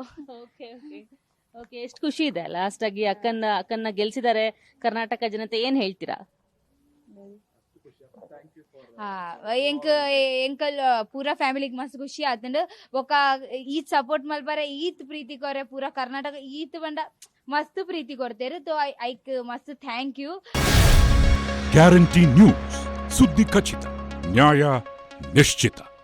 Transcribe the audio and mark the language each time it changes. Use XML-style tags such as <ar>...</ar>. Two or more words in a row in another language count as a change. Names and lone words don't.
<en>okay okay okay.</en> <kn>ಎಷ್ಟು ಖುಷಿ ಇದೆ ಲಾಸ್ಟ್ ಆಗಿ ಅಕ್ಕನ್ನ ಗೆಲ್ಸಿದ್ದಾರೆ. ಕರ್ನಾಟಕ ಜನತೆ ಏನ್ ಹೇಳ್ತೀರಾ?</kn> <tcy>ಹಾ ಎಂಕಲ್ ಪೂರಾ ಫ್ಯಾಮಿಲಿಗೆ ಮಸ್ತ್ ಖುಷಿ ಆತಂಡು ಬೊಕ್ಕ ಈತ್ ಸಪೋರ್ಟ್ ಮಲ್ಬಾರೆ ಈತ್ ಪ್ರೀತಿ ಕೊರೆ ಪೂರಾ ಕರ್ನಾಟಕ ಈತ್ ಬಂಡ ಮಸ್ತ್ ಪ್ರೀತಿ ಕೊಡ್ತೇರು.</tcy> <kok>ತೋ ಐಕ್ ಮಸ್ತ್</kok> <en>thank you.</en> <kn>ಗ್ಯಾರಂಟಿ ನ್ಯೂಸ್, ಸುದ್ದಿ ಖಚಿತ, ನ್ಯಾಯ ನಿಶ್ಚಿತ.</kn>